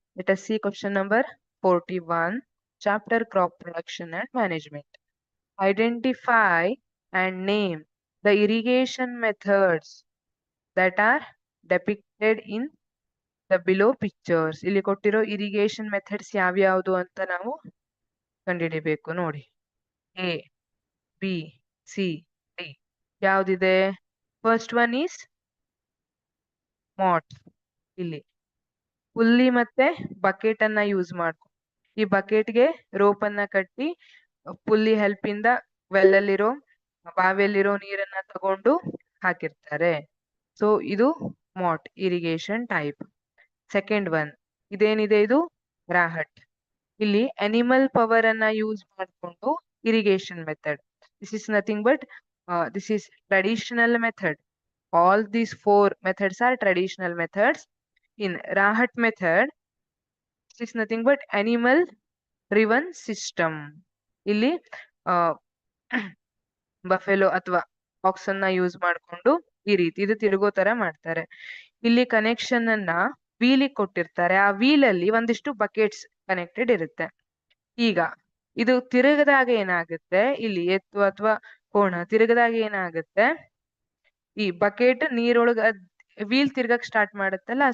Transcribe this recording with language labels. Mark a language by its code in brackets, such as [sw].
[en] Let us see question number 41, chapter crop production and management. Identify and name the irrigation methods that are depicted in the below pictures. [kn] ಇಲ್ಲಿ ಕೊಟ್ಟಿರೋ irrigation methods ಯಾವ್ಯಾವುದು ಅಂತ ನಾವು ಕಂಡುಹಿಡಿಬೇಕು ನೋಡಿ. A, B, C, D. ಯಾವ್ದಿದೆ? [en] First one is mott. [kn] ಇಲ್ಲಿ ಹುಲ್ಲಿ ಮತ್ತೆ bucket ಅನ್ನ ಯೂಸ್ ಮಾಡ್ಕೊ ಈ ಬಕೆಟ್ಗೆ ರೋಪ್ ಅನ್ನ ಕಟ್ಟಿ ಪುಲ್ಲಿ ಹೆಲ್ಪ್ ಇಂದ ವೆಲ್ಲಲ್ಲಿರೋ ಬಾವಿಯಲ್ಲಿರೋ ನೀರನ್ನ ತಗೊಂಡು ಹಾಕಿರ್ತಾರೆ. ಸೊ ಇದು ಮಾಟ್ ಇರಿಗೇಷನ್ ಟೈಪ್. ಸೆಕೆಂಡ್ ಒನ್ ಇದೇನಿದೆ ಇದು ರಾಹಟ್. ಇಲ್ಲಿ ಅನಿಮಲ್ ಪವರ್ ಅನ್ನ ಯೂಸ್ ಮಾಡಿಕೊಂಡು irrigation method. [en] This is nothing but this is traditional method. All these four methods are traditional methods. In Rahat method, this is nothing but animal driven system. [kn] ಇಲ್ಲಿ buffalo ಅಥವಾ axe ಅನ್ನ use ಮಾಡ್ಕೊಂಡು ಈ ರೀತಿ ಇದು ತಿರುಗೋ ತರ ಮಾಡ್ತಾರೆ. ಇಲ್ಲಿ ಕನೆಕ್ಷನ್ ಅನ್ನ ವೀಲಿಗೆ ಕೊಟ್ಟಿರ್ತಾರೆ. ಆ ವೀಲ್ ಅಲ್ಲಿ ಒಂದಿಷ್ಟು ಬಕೆಟ್ಸ್ ಕನೆಕ್ಟೆಡ್ ಇರುತ್ತೆ. ಈಗ ಇದು ತಿರುಗದಾಗ ಏನಾಗುತ್ತೆ, ಇಲ್ಲಿ ಎತ್ತು ಅಥವಾ ಕೋಣ ತಿರುಗದಾಗ ಏನಾಗುತ್ತೆ, ಈ ಬಕೆಟ್ ನೀರೊಳಗ ವೀಲ್ ತಿರ್ಗಕ್ ಸ್ಟಾರ್ಟ್ ಮಾಡುತ್ತಲ್ಲ.